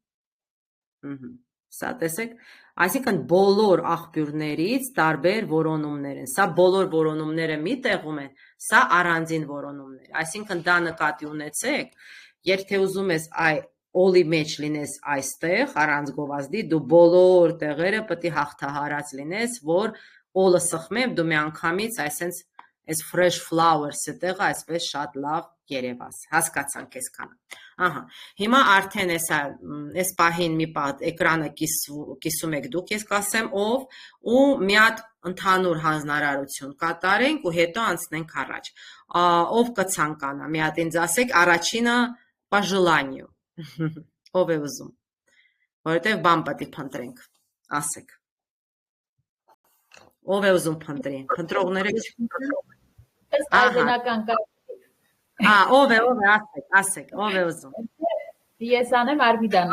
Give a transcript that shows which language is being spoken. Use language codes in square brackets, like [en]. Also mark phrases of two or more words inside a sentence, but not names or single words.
[hy] սա տեսեք, այսինքն բոլոր աղբյուրներից տարբեր որոնումներ են, սա բոլոր որոնումները մի տեղում են, սա առանձին որոնումներ, այսինքն դա նկատի ունեցեք, երբ թե ուզում ես all-ի մեջ լինես այստեղ, առանց գովազդի, դու բոլոր տեղերը պետք է հաղթահարած լինես, որ all-ը սխմեմ, դու մի անգամից այսենց այս [en] fresh flowers- [hy] ը տեղը այսպես շատ լավ երևաս, հասկացանք այսքանը, ահա, հիմա արդեն այս պահին մի պատ էկրանը կիսում եք դուք, ես կասեմ ով, ու մի հատ ընդհանուր հանձնարարություն կատարենք ու հետո անցնենք առաջ, ով կցանկանա, մի հատ ինձ ասեք, առաջինը [ru] по желанию, [hy] ով է ուզում, որովհետև բան պետք է փնտրենք, ասեք, ով է ուզում փնտրի, փնտրողները Այս այժմենական ով է, ասեք, ով է ուզում։ Ես անեմ Արմիդանը։